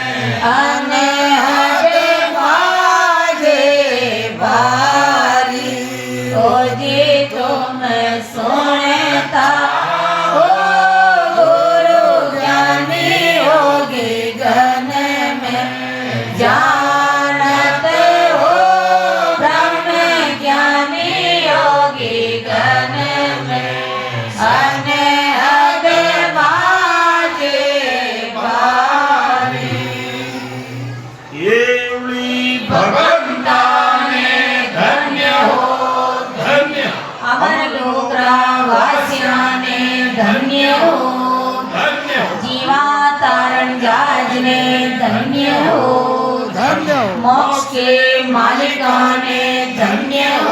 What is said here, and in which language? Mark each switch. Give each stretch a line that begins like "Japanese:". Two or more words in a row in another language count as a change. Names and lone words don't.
Hindi: अनहद बाजे बारी हो जी तुम सुनता हो गुरु ज्ञानी होगी घन में जानत हो ब्रह्म ज्ञानी योगी घन में अनहद बाजे बारी
Marathi: एवढी भगवंताने धन्य हो धन्य अमर लोकवासियाने धन्य हो धन्य जीवा तारण जाजने धन्य हो धन्य हो मोक्ष के मालिकाने धन्य हो